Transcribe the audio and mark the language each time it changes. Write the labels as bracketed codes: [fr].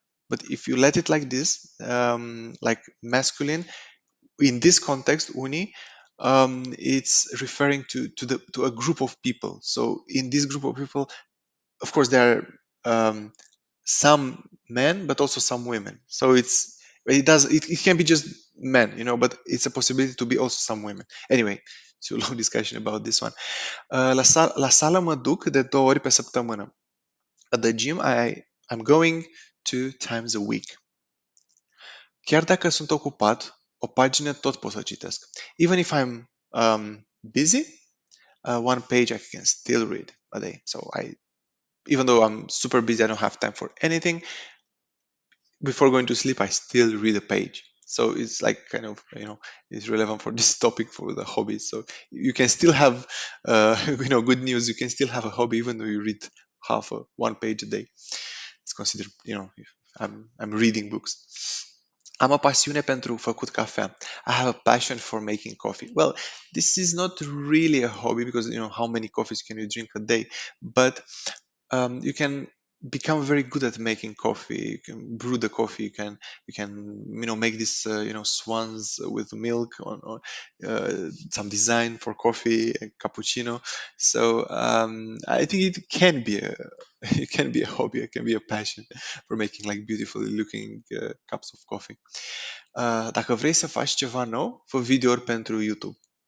[en] But if you let it like this, like masculine, in this context, uni, it's referring to a group of people. So in this group of people, of course, there are some men, but also some women. So it can be just men, but it's a possibility to be also some women. Anyway, too long discussion about this one. [ro] La sală mă duc de 2 ori pe săptămână. [en] At the gym, I'm going 2 times a week. [ro] Chiar dacă sunt ocupat, o pagină tot pot să citesc. [en] Even if I'm busy, one page I can still read a day. So even though I'm super busy, I don't have time for anything. Before going to sleep, I still read a page. So it's like kind of, it's relevant for this topic for the hobbies. So you can still have, good news. You can still have a hobby even though you read one page a day. It's considered, I'm reading books. [ro] Am o pasiune pentru făcut cafea. [en] I have a passion for making coffee. Well, this is not really a hobby because, how many coffees can you drink a day? But you can become very good at making coffee. You can brew the coffee. You can make this swans with milk or some design for coffee, a cappuccino. So I think it can be a hobby. It can be a passion for making like beautifully looking cups of coffee. [ro] Dacă vrei să faci ceva nou, fă videouri pentru YouTube.